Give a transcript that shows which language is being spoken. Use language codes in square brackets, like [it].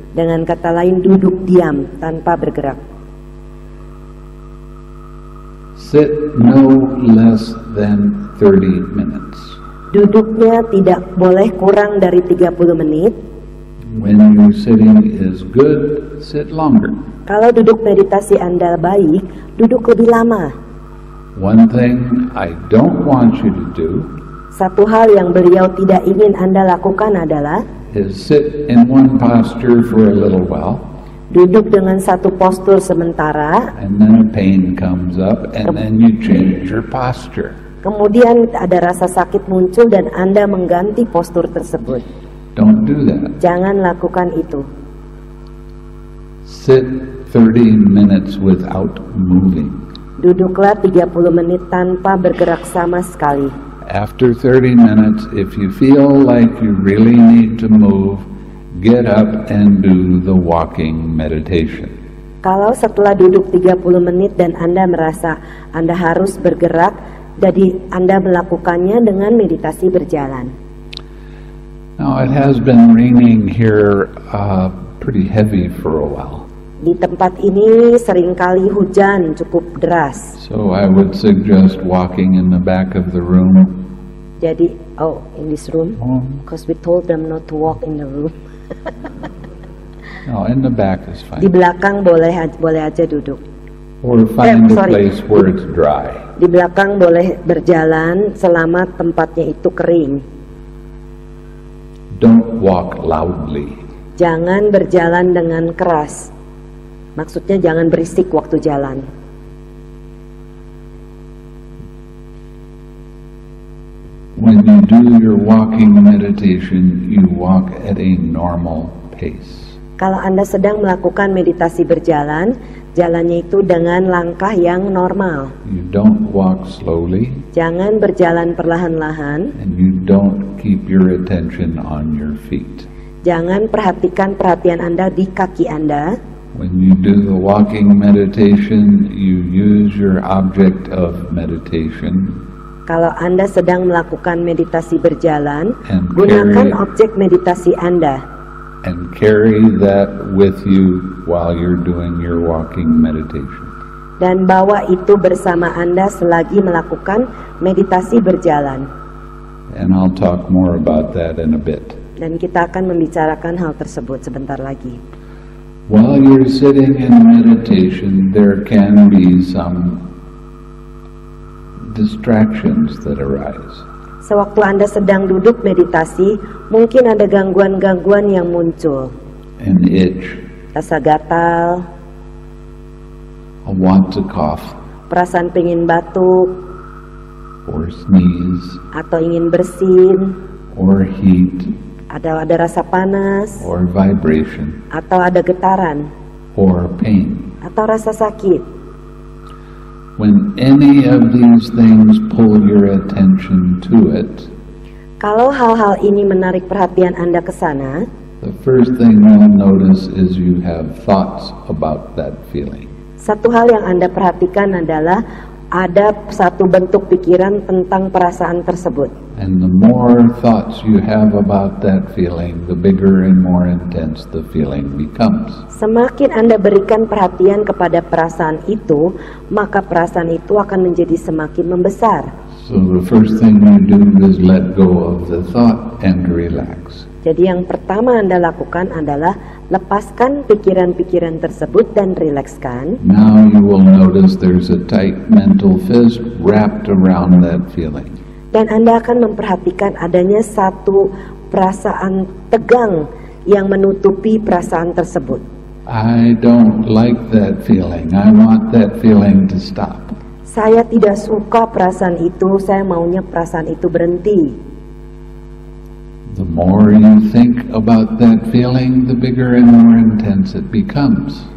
[id] Dengan kata lain, duduk diam tanpa bergerak. [en] Sit no less than 30 minutes. [id] Duduknya tidak boleh kurang dari 30 menit. [en] When your sitting is good, sit longer. [id] Kalau duduk meditasi Anda baik, duduk lebih lama. [en] One thing I don't want you to do [id] Satu hal yang beliau tidak ingin Anda lakukan adalah [en] is sit in one posture for a little while, [id] duduk dengan satu postur sementara, [en] and then a pain comes up, and then you change your posture. [id] kemudian ada rasa sakit muncul dan Anda mengganti postur tersebut. [en] Don't do that. [id] Jangan lakukan itu. [en] Sit 30 minutes without moving. [id] Duduklah 30 menit tanpa bergerak sama sekali. [en] After 30 minutes, if you feel like you really need to move, get up and do the walking meditation. [id] Kalau setelah duduk 30 menit dan Anda merasa Anda harus bergerak, jadi Anda melakukannya dengan meditasi berjalan. [en] Now, it has been raining here pretty heavy for a while. [id] Di tempat ini seringkali hujan cukup deras. [en] So I would suggest walking in the back of the room. [id] Jadi, [en] in this room? Because we told them not to walk in the room. No, in the back is [id] Di [en] fine. [id] belakang boleh aja duduk. [en] Or find a sorry. place where it's dry. [id] Di belakang boleh berjalan selama tempatnya itu kering. [en] Don't walk loudly. [id] Jangan berjalan dengan keras. Maksudnya jangan berisik waktu jalan. [en] When you do your walking meditation, you walk at a normal pace. [id] Kalau Anda sedang melakukan meditasi berjalan, jalannya itu dengan langkah yang normal. [en] You don't walk slowly, [id] Jangan berjalan perlahan-lahan. [en] and you don't keep your attention on your feet. [id] Jangan perhatikan perhatian Anda di kaki Anda. [en] When you do the walking meditation, you use your object of meditation [id] Kalau Anda sedang melakukan meditasi berjalan, [en] and [id] gunakan objek meditasi Anda [en] carry that with you while you're doing your walking meditation. [id] dan bawa itu bersama Anda selagi melakukan meditasi berjalan. [en] And I'll talk more about that in a bit. [id] Dan kita akan membicarakan hal tersebut sebentar lagi. [en] While you're sitting in meditation, there can be some distractions that arise. [id] Sewaktu Anda sedang duduk meditasi, mungkin ada gangguan-gangguan yang muncul. [en] An itch, [id] Rasa gatal, [en] a want to cough, [id] perasaan pengen batuk, [en] or sneeze, [id] atau ingin bersin, [en] or heat, [id] ada rasa panas, [en] or vibration, [id] atau ada getaran, [en] or pain. [id] atau rasa sakit. [en] When any of these things pull your attention to it, [id] Kalau hal-hal ini menarik perhatian Anda ke sana, [en] the first thing you'll notice is you have thoughts about that feeling. [id] satu hal yang Anda perhatikan adalah ada satu bentuk pikiran tentang perasaan tersebut. [en] And the more thoughts you have about that feeling, the bigger and more intense the feeling becomes. [id] Semakin Anda berikan perhatian kepada perasaan itu, maka perasaan itu akan menjadi semakin membesar. [en] So the first thing you do is let go of the thought and relax. [id] Jadi yang pertama Anda lakukan adalah lepaskan pikiran-pikiran tersebut dan rilekskan. [en] Now you will notice there's a tight mental fist wrapped around that feeling. [id] Dan Anda akan memperhatikan adanya satu perasaan tegang yang menutupi perasaan tersebut. [en] I don't like that feeling. I want that feeling to stop. [id] Saya tidak suka perasaan itu, saya maunya perasaan itu berhenti. [en] The more you think about that feeling, the bigger and more intense it becomes.